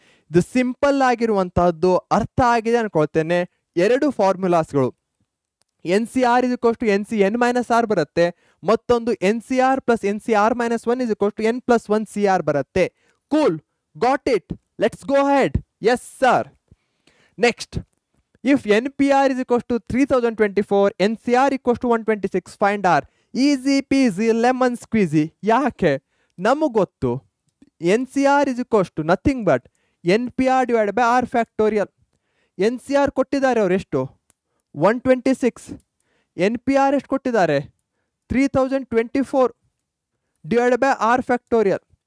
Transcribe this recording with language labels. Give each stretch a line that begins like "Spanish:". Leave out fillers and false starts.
Kannada: ಇದು ಸಿಂಪಲ್ ಆಗಿರುವಂತಹದ್ದು. ಅರ್ಥ ಆಗಿದೆ ಅನ್ಕೊಳ್ತೇನೆ. ಎರಡು ಫಾರ್ಮುಲಾಸ್ಗಳು. NCR is equals to NCN minus R ಬರುತ್ತೆ. ಮತ್ತೊಂದು NCR plus NCR minus 1 is equals to n plus 1 CR ಬರುತ್ತೆ.
English: Cool, got it. Let's go head. Yes sir. Next, if NPR is equals to 3024, NCR equals to 126, find R. Easy peasy lemon squeezy.
Kannada: ಯಾಕೆ? ನಮಗೆ ಗೊತ್ತು
English: NCR is equals to nothing but NPR divide by R factorial.
Kannada: NCR ಕೊಟ್ಟಿದ್ದಾರೆ ಅವರು ಎಷ್ಟು? 126. NPR ಎಷ್ಟು ಕೊಟ್ಟಿದ್ದಾರೆ?
English: 3024 divide by R factorial.